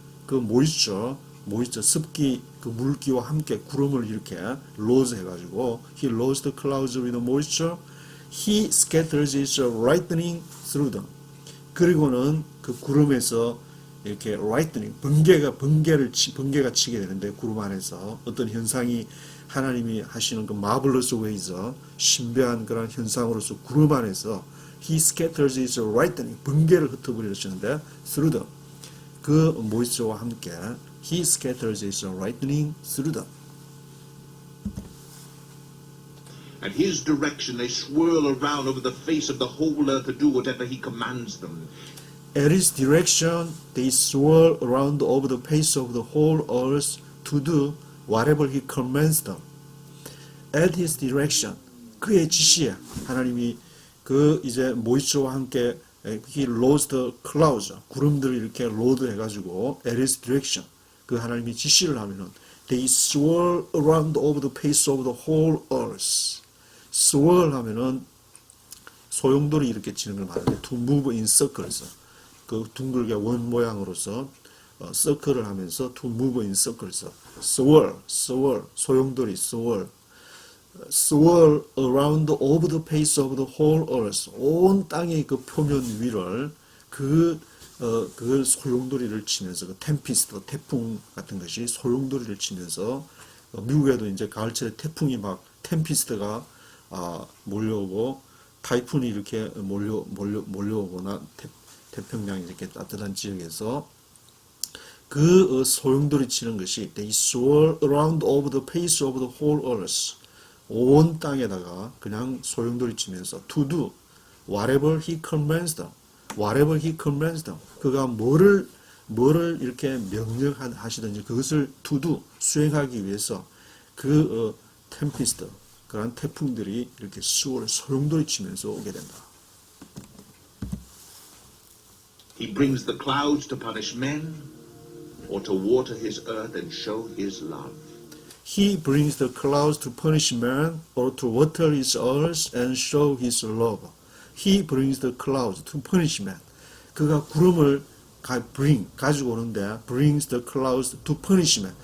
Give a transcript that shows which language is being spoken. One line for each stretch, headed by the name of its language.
Korean: 그 moisture 습기 그 물기와 함께 구름을 이렇게 loads 해 가지고
English: he loads the clouds with moisture. He scatters his lightning through them.
Korean: 그리고는 그 구름에서 이렇게 lightning, 번개가 치게 되는데 구름 안에서 어떤 현상이 하나님이 하시는 그
English: marvelous ways,
Korean: 신비한 그런 현상으로서 구름 안에서
English: he scatters his lightning,
Korean: 번개를 흩어버리시는데
English: through them.
Korean: 그 모이스와 함께
English: he scatters his lightning through them. At his direction they swirl around over the face of the whole earth to do whatever he commands them. At his direction, they swirl around over the face of the whole earth to do whatever he commands them. At his direction,
Korean: 그의 지시에 하나님이 그 이제 모이스와 함께
English: he loads the clouds,
Korean: 구름들을 이렇게 로드 해가지고
English: at his direction,
Korean: 그 하나님이 지시를 하면은
English: they swirl around over the face of the whole earth. swirl 하면은
Korean: 소용돌이 이렇게 치는 걸 말하는데
English: to move in circles.
Korean: 그 둥글게 원 모양으로서 서클을 하면서 to move in circles.
English: swirl, 소용돌이 swirl. swirl around over the face of the whole earth.
Korean: 온 땅의 그 표면 위를 그 소용돌이를 치면서 그 템피스트, 태풍 같은 것이 소용돌이를 치면서 미국에도 이제 가을철에 태풍이 막 템피스트가 몰려오고 타이푼이 이렇게 몰려오거나 태평양 이렇게 따뜻한 지역에서 그 소용돌이 치는 것이
English: they swirl around over the face of the whole earth.
Korean: 온 땅에다가 그냥 소용돌이 치면서
English: to do whatever he commands them. whatever he commands them.
Korean: 그가 뭐를 이렇게 명령하시든지 그것을 to do 수행하기 위해서 그 템피스트 그런 태풍들이 이렇게 소용돌이 치면서 오게 된다.
English: He brings the clouds to punish men or to water his earth and show his love. He brings the clouds to punish man or to water his earth and show his love. He brings the clouds to punish man.
Korean: 그가 구름을 가지고 오는데
English: brings the clouds to punish man.